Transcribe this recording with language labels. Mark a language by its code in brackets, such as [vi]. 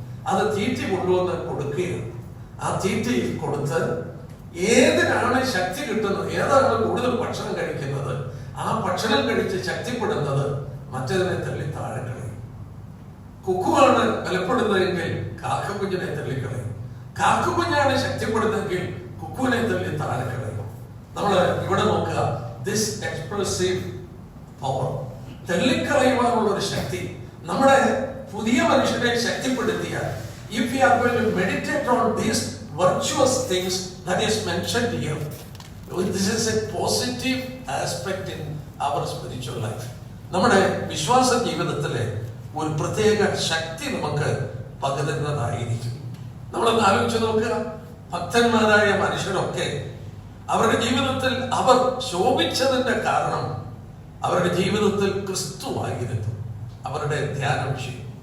[ml] അത് തീറ്റി കൊണ്ടുവന്ന് കൊടുക്കുകയാണ്. ആ തീറ്റി കൊടുത്ത് ഏതിനാണ് ശക്തി കിട്ടുന്നത്, ഏതാണ് കൂടുതൽ ഭക്ഷണം കഴിക്കുന്നത്, ആ ഭക്ഷണം കഴിച്ച് ശക്തിപ്പെടുന്നത് മറ്റതിനെ തള്ളി താഴെ കളയും. കുക്കുവാണ് ബലപ്പെടുന്നതെങ്കിൽ കാക്കക്കുഞ്ഞിനെ തള്ളിക്കളയും. കാക്കക്കുഞ്ഞാണ് ശക്തിപ്പെടുന്നതെങ്കിൽ കുക്കുവിനെ തള്ളി താഴെ കളയും. നമ്മൾ ഇവിടെ നോക്കുക, [en] this expressive power, [ml] തള്ളിക്കളയുവാനുള്ള ഒരു ശക്തി നമ്മുടെ പുതിയ മനുഷ്യനെ ശക്തിപ്പെടുത്തിയാൽ, [en] if we are going to meditate on these virtuous things that is mentioned here, this is a positive aspect in our spiritual life. [ml] നമ്മുടെ വിശ്വാസ ജീവിതത്തിലെ ഒരു പ്രത്യേക ശക്തി നമുക്ക് പകരുന്നതായിരിക്കും. നമ്മളൊന്ന് ആലോചിച്ച് നോക്കുക, ഭക്തന്മാരായ മനുഷ്യരൊക്കെ അവരുടെ ജീവിതത്തിൽ അവർ ശോഭിച്ചതിന്റെ കാരണം അവരുടെ ജീവിതത്തിൽ ക്രിസ്തുവായിരുന്നു അവരുടെ ധ്യാന വിഷയം.